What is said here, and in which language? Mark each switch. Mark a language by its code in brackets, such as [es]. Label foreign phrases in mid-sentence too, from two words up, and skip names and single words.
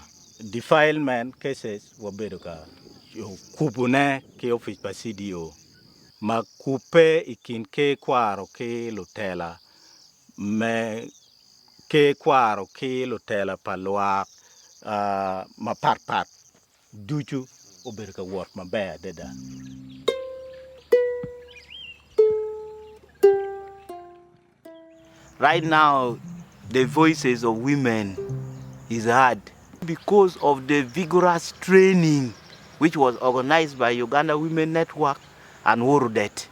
[en] Defilement cases [ach] wabedo ka kubune ke office pa CDO. Ma kupe ikin ke kwaro ke lutela me ke kwaro ke lutela palwa ma pat duchu obedo ka wot maber deda. [en] Right now, the voices of women is heard because of the vigorous training which was organized by Uganda Women Network and WORUDET.